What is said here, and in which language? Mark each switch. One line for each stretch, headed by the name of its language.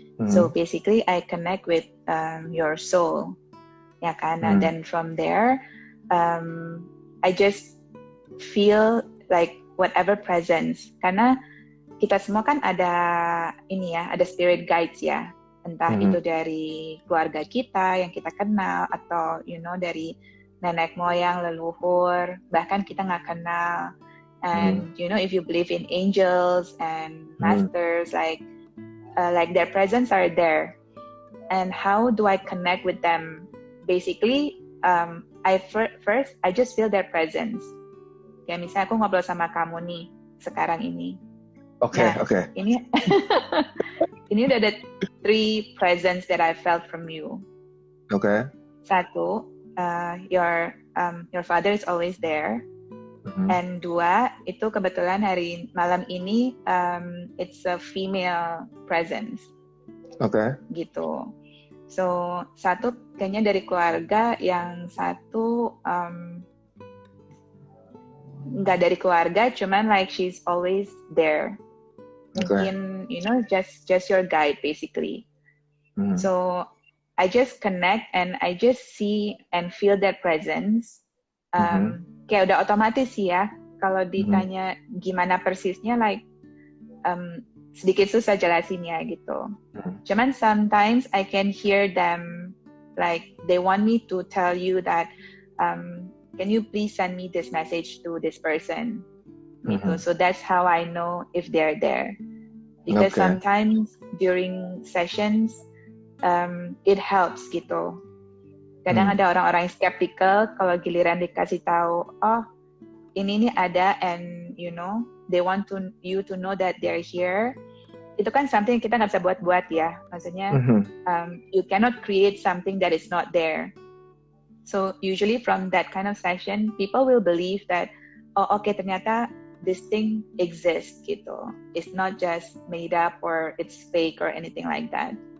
English: So basically I connect with your soul.
Indonesian: Ya kan,
English: and then from there, I just feel like whatever presence.
Indonesian: Karena kita semua kan ada ada spirit guides ya. Entah itu dari keluarga kita yang kita kenal, atau dari nenek moyang, leluhur, bahkan kita nggak kenal.
English: And if you believe in angels and masters, like their presence are there. And how do I connect with them? Basically, first I just feel their presence.
Indonesian: Ya misalnya aku ngobrol sama kamu nih sekarang ini. Oke. Ini ini udah ada 3
English: presence that I felt from you. Okay.
Indonesian: Satu,
English: your father is always there. And 2,
Indonesian: itu kebetulan malam ini
English: it's a female presence. Okay.
Indonesian: Gitu. So, satu kayaknya dari keluarga, yang satu nggak dari keluarga, cuman
English: like she's always there.
Indonesian: Mungkin,
English: just your guide basically. So, I just connect and I just see and feel that presence.
Indonesian: Kayak udah otomatis sih ya. Kalau ditanya gimana persisnya, like sedikit susah jelasinnya gitu. Cuman
English: sometimes I can hear them, like they want me to tell you that, can you please send me this message to this person?
Indonesian: Gitu.
English: So that's how I know if they're there. Because sometimes during sessions, it helps
Indonesian: gitu. Kadang ada orang-orang yang skeptical kalau giliran dikasih tahu, oh ini ada,
English: and they want you to know that they're here.
Indonesian: Itu kan something yang kita nggak bisa buat-buat ya.
English: Maksudnya, you cannot create something that is not there. So usually from that kind of session, people will believe that, oh okay,
Indonesian: ternyata
English: this thing exists
Indonesian: gitu.
English: It's not just made up or it's fake or anything like that.